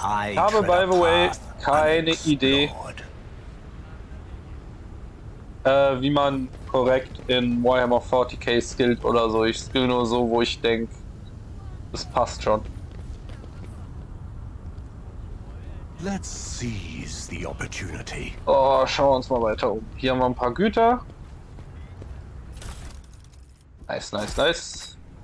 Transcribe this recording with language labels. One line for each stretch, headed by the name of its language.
German: Ich habe,
English: by the way,
German: keine Idee, wie man korrekt in Warhammer 40k skillt oder so. Ich skill nur so, wo ich denke, das passt schon.
English: Let's seize the opportunity.
German: Oh, schauen wir uns mal weiter um. Hier haben wir ein paar Güter.
English: Nice, nice, nice.